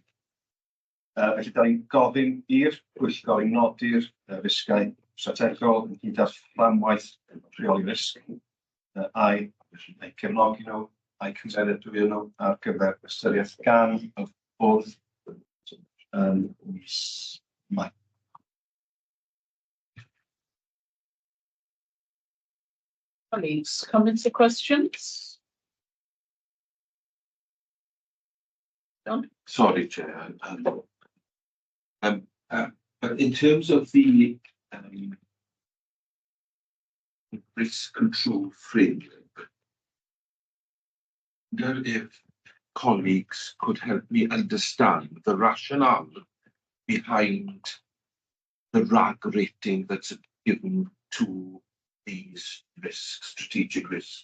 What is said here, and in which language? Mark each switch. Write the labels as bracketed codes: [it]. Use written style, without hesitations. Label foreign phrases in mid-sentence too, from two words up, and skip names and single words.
[cy] Felly, da ni'n gofyn i'r pwyllgor i nodi'r risgau strategol yn hyd â'r fframwaith rheoli risg a'i cefnogi nhw, a'i cymeradwyo nhw ar gyfer ystyriaeth gan y bwrdd mis Mai. [en] Colleagues, comments or questions? John? Sorry, Chair. But in terms of the risk control framework, I wonder if colleagues could help me understand the rationale behind the RAG rating that's given to these risks, strategic risks.